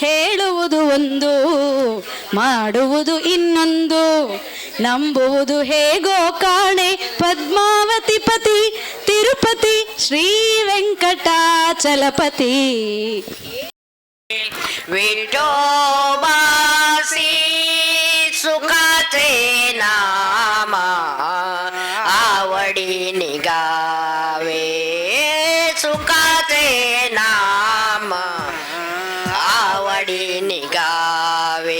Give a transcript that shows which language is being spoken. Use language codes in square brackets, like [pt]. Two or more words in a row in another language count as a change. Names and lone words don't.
[kn] ಹೇಳುವುದು ಒಂದು, ಮಾಡುವುದು ಇನ್ನೊಂದು. ನಂಬುವುದು ಹೇಗೋ ಕಾಣೆ ಪದ್ಮಾವತಿ ಪತಿ ತಿರುಪತಿ ಶ್ರೀ ವೆಂಕಟಾಚಲಪತಿ. [mr] विठोबासी सुखाचे नाम आवडी निगावे, सुखाचे नाम आवडी निगावे.